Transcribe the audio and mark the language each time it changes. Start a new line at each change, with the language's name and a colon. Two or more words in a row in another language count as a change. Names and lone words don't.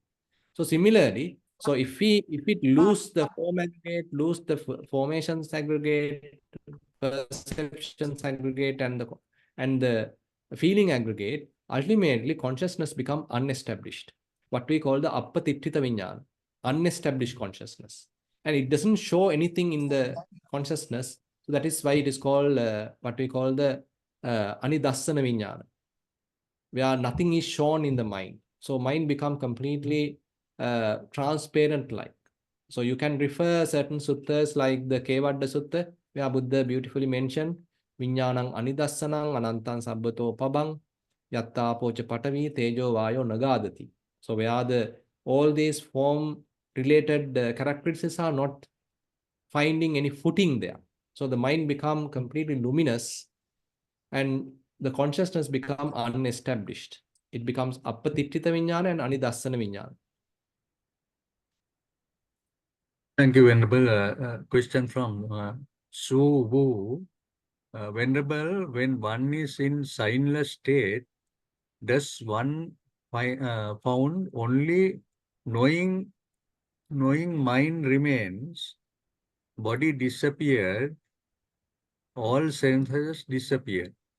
English: So similarly, so if it lose the form aggregate, lose the formations aggregate, perceptions aggregate, and the feeling aggregate, ultimately consciousness become unestablished. What we call the
Pali: appatittita vijnana,
English: unestablished consciousness, and it doesn't show anything in the consciousness. So that is why it is called what we call the
Pali: anidassana vijnana,
English: where nothing is shown in the mind. So mind become completely transparent like. So you can refer certain suttas like the Kevadda Sutta, where Buddha beautifully mentioned
Pali: Vijnanang anidassanang anantan sabbato pabang yatta pocha patavi tejo vayo nagadati.
English: So where all these form related characteristics are not finding any footing there. So the mind become completely luminous, and the consciousness become unestablished. It becomes
Pali: appatittita vijnana
English: and
Pali: anidassana vijnana.
English: Thank you, Venerable. Question from Su Wu. Venerable, when one is in signless state, does one found only knowing mind remains, body disappeared, all senses disappear.